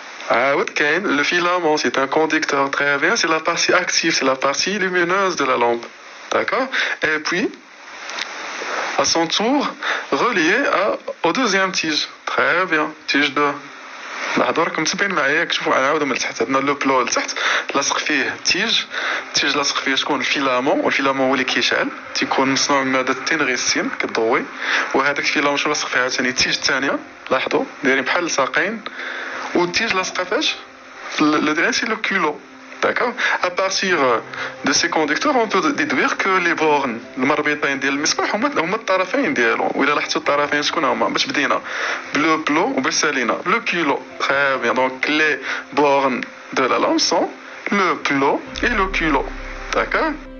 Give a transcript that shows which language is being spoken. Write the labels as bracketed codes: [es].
[fr] Le filament, c'est un conducteur, très bien, c'est la partie active, c'est la partie lumineuse de la lampe, d'accord? Et puis, à son tour, relié au deuxième tige, très bien, tige 2. [ar] لحظة راكم متبعين معايا، كتشوفوا نعاودو من التحت. عندنا لو بلو لتحت لاصق فيه تيج لاصق فيه شكون الفيلامون، والفيلامون هو اللي كيشعل، تيكون مصنوع من مادة التنغستين كتضوي، وهذاك الفيلامون شنو لاصق فيها عاوتاني التيج الثانية، لاحظوا دايرين بحال الساقين، والتيج لاصقة فاش؟ [fr] le dernier c'est le culot. D'accord? À partir de ces conducteurs, on peut déduire que les bornes [ar] المربطين ديال المصباح هما الطرفين ديالو، وإلا لاحظتوا الطرفين شكون هما؟ باش بدينا بلو بلو وباش سالينا لو كيلو. [fr] Très bien. Donc les bornes de la lampe sont le plot et le culot. D'accord?